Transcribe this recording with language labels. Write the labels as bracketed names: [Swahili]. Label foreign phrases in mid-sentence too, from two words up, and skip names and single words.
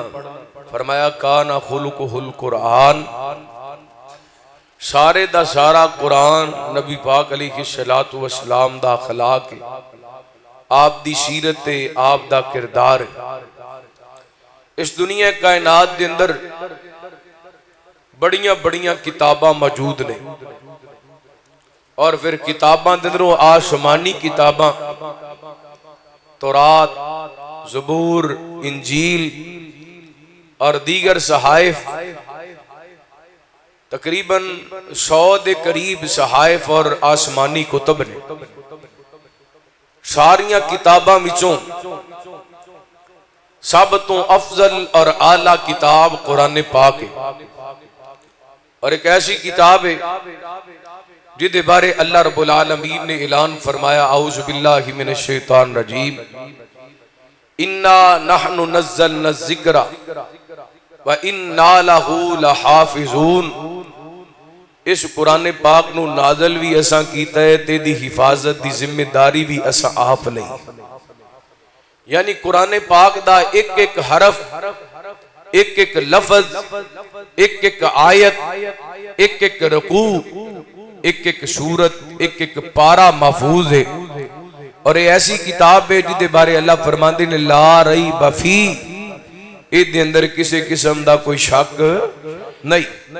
[Punjabi] فرمایا [Arabic] کان خلقہ القرآن، [Punjabi] سارے دا سارا قرآن نبی پاک [Arabic] علیہ السلام [Punjabi] دا اخلاق ہے، آپ دی سیرت ہے، آپ دا کردار ہے۔ اس دنیا کائنات دے اندر بڑیاں بڑیاں کتاباں موجود نے، اور پھر کتاباں دے اندروں آسمانی کتاباں تورات، زبور، انجیل اور دیگر صحائف، تقریباً 100 دے قریب صحائف اور آسمانی کتب نے۔ ساریاں کتاباں وچوں سب تو افضل اور اعلیٰ کتاب قرآن پاک ہے، اور ایک ایسی کتاب ہے جدے بارے [Arabic] اللہ رب العالمین [Punjabi] نے اعلان فرمایا، [Arabic] اعوذ باللہ من الشیطان الرجیم، اِنَّا نَحْنُ نَزَّلْنَا الذِّكْرَ وَإِنَّا لَهُ لَحَافِظُونَ۔ [Punjabi] اس قرآن پاک نو نازل بھی اساں کیتا ہے، تے دی حفاظت دی ذمہ داری بھی اساں آپ لئی۔ یعنی قرآن پاک دا ایک ایک حرف، ایک ایک لفظ، ایک ایک آیت، ایک ایک رکوع، ایک ایک سورت، ایک ایک پارہ محفوظ ہے، اور یہ ایسی کتاب ہے جدے بارے اللہ فرماندے نے [Arabic] لا ریب فی، [Punjabi] اس دے اندر کسی قسم دا کوئی شک نہیں۔